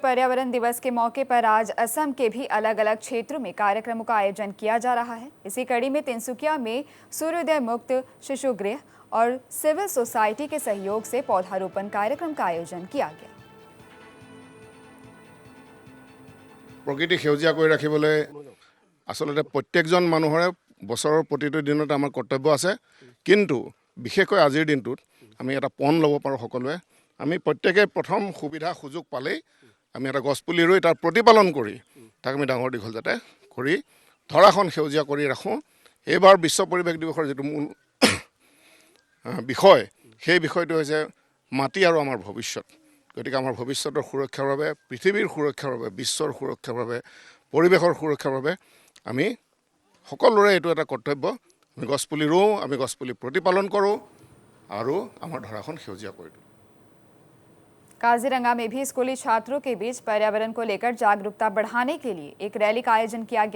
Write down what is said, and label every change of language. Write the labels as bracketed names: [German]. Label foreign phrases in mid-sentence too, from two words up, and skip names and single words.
[Hindi] पर्यावरण दिवस के मौके पर आज असम के भी अलग अलग क्षेत्रों में कार्यक्रमों का आयोजन किया जा रहा है। इसी कड़ी में तिनसुकिया में सूर्योदय मुक्त शिशु गृह और सिविल सोसाइटी के सहयोग से पौधारोपण कार्यक्रम का आयोजन किया गया। [Assamese] প্ৰকৃতি সেউজীয়া কৰি ৰাখিবলৈ আসলতে প্ৰত্যেকজন মানুহৰে বছৰৰ প্ৰতিটো দিনত আমাৰ কৰ্তব্য আছে, কিন্তু বিশেষকৈ আজিৰ দিনটোত আমি এটা পণ ল'ব পাৰোঁ। সকলোৱে আমি প্ৰত্যেকে প্ৰথম সুবিধা সুযোগ পালেই আমি এটা গছপুলি ৰুই তাৰ প্ৰতিপালন কৰি তাক আমি ডাঙৰ দীঘল যাতে কৰি ধৰাখন সেউজীয়া কৰি ৰাখোঁ। এইবাৰ বিশ্ব পৰিৱেশ দিৱসৰ যেটো মূল বিষয়, সেই বিষয়টো হৈছে মাটি আৰু আমাৰ ভৱিষ্যত। গতিকে আমাৰ ভৱিষ্যতৰ সুৰক্ষাৰ বাবে, পৃথিৱীৰ সুৰক্ষাৰ বাবে, বিশ্বৰ সুৰক্ষাৰ বাবে, পৰিৱেশৰ সুৰক্ষাৰ বাবে আমি সকলোৰে এইটো এটা কৰ্তব্য। আমি গছপুলি ৰুওঁ, আমি গছপুলি প্ৰতিপালন কৰোঁ আৰু আমাৰ ধৰাখন সেউজীয়া কৰি দিওঁ। [Hindi] काजीरंगा में भी स्कूली छात्रों के बीच पर्यावरण को लेकर जागरूकता बढ़ाने के लिए एक रैली का आयोजन किया गया।